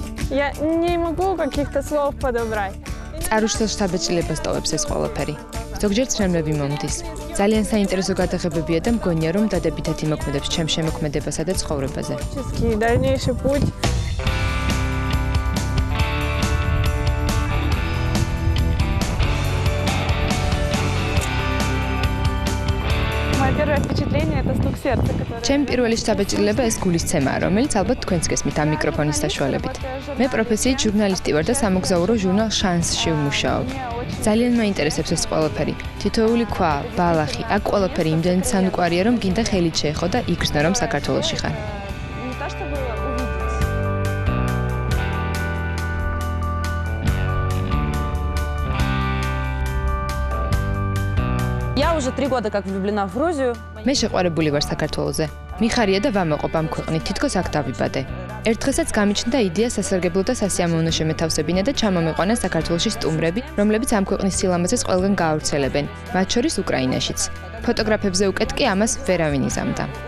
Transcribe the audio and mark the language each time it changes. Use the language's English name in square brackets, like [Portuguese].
[Russian] Я не могу каких-то слов подобрать. [Georgian] წარუშთელს შთაბეჭდილებას ტოვებს ეს ყველაფერი. ზოგჯერ ცრემლები მომდის. ძალიან საინტერესო გადაღებებია და მგონია რომ დადებითად იმოქმედებს ჩემ შემოქმედებასა და ცხოვრებაზე. [Russian] Дальнейший путь. Первое впечатление это стук сердца, который [Georgian] ჩემი პირველი შთაბეჭდილება ეს გულისცემაა, რომელიც ალბათ თქვენც გესმით ამ მიკროფონის საშუალებით. მე პროფესიით ჟურნალისტი ვარ და სამოგზაურო ჟურნალ შანსში ვმუშაობ. ძალიან მაინტერესებს ეს ყველაფერი. თითოეული ქვა, ბალახი, აქ ყველაფერი იმდენად სანუკვარია, რომ გინდა ხელით შეეხო და იგრძნო რომ საქართველოში ხარ. [Russian] Я уже 3 года как влюблена в Грузию. [Georgian] მე შეყვარებული ვარ საქართველოზე. მიხარია და ვამაყობ ამ ქვეყნით, თითქოს აქ დავიბადე. ერთ დღესაც გამიჩნდა იდეა სასარგებლო და სასიამოვნო შემეთავსებინა და ჩამომეყვანა საქართველოში სტუმრები, რომლებიც ამ ქვეყნის სილამაზეს ყველგან გაავრცელებენ, მათ შორის უკრაინაშიც. ფოტოგრაფებზე უკეთ კი ამას ვერავინ იზამდა.